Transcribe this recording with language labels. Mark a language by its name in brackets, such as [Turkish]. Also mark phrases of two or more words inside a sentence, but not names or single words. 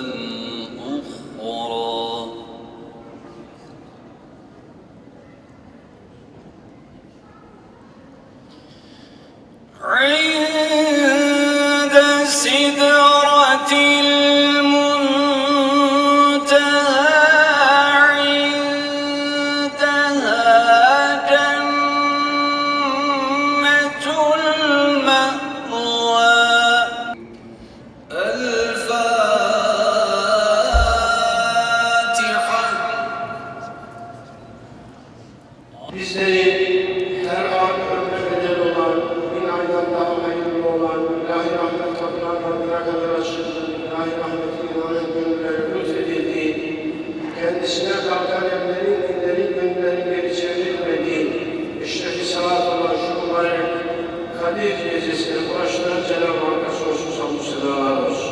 [Arabic] أخرى عند سدرة المنتهى، عندها جنة المأوى. الفاتحة. [Turkish] Bizleri her an ömre bedel olan, bin aydan daha hayırlı olan, ilahi rahmet kapılar Rabbine kadar açıldı, ilahi rahmetin inanet gönülleri lütfedildi, kendisine kalkan ellerin, dillerin, gönüllerin geri çevrilmediği, işteki salat olan şu mübarek Kadir gecesine ulaştıran Cenab-ı Hakk'a sonsuz hamdü senalar olsun.